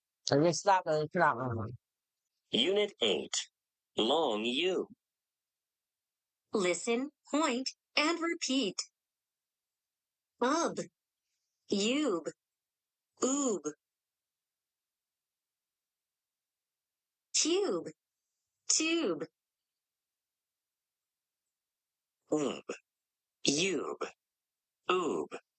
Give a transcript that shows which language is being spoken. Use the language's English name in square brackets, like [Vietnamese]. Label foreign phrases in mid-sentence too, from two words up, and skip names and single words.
[English] I will stop and stop. Unit 8. Long U. Listen, point, and repeat. Ub, ube, oob. Tube, tube. Ub, ube, oob.